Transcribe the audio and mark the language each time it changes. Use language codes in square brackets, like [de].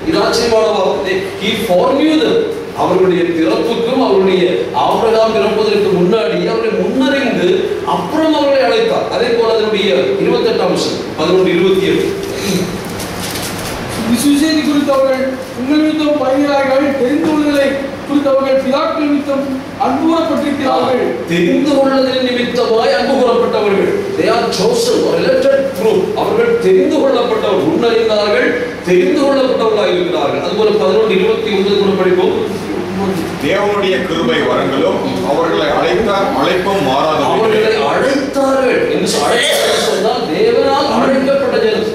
[ta] இது ஆச்சரியமான வார்த்தை. [en] He foreknew them. [ta] அவர்களுடைய பிறப்புக்கும் அவருடைய ஆபிரகாம் பிறப்பதற்கு முன்னாடி அவர்களை முன்னறிந்து அப்புறம் அவர்களை அழைத்தார். அதே போல அதனுடைய 28ஆம் வசனம் 11:27 விசுவாசத்தை குறித்து அவர்கள் உங்கள் நிமித்தம் பயங்கரார்கள், தெரிந்து கொள்ளுதலை குறித்து அவர்கள் பிதாக்கள் நிமித்தம் அன்பு கூறப்பட்டிருக்கிறார்கள். தெரிந்து கொள்ளுதலின் நிமித்தமாய் அன்பு கூறப்பட்டவர்கள். [en] They are chosen or elected group. [ta] அவர்கள் தெரிந்து கொள்ளப்பட்டவர்கள், முன்னறிந்தார்கள், தெரிந்து கொள்ளப்பட்டவர்களாக இருக்கிறார்கள். அதுபோல 11:29 கூட படிப்போம். தேவனுடைய கிருபை வரங்களும் அவர்களை அழைத்தார், அழைப்பும் மாறாத அவர்களை அழைத்தார்கள் என்று சொன்னால் தேவனால் அழைக்கப்பட்ட ஜனம்.